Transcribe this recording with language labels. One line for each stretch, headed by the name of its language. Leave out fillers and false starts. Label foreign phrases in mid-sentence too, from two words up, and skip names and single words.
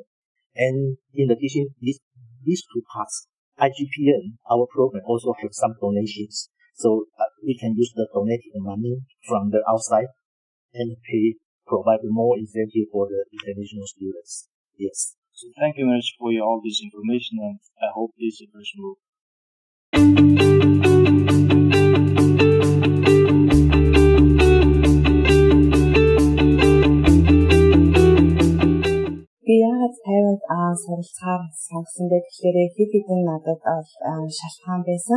English: And in addition, these two parts, IGPN, our program also have some donations, so we can use the donated money from the outside and provide more incentive for the international students. Yes. So thank you very much for all this information, and I hope this information will.
Mongolian: Би яагаад Тайванд суралцахаар сонгосон бэ гэхээр хэд хэдэн надад шалтгаан байсан.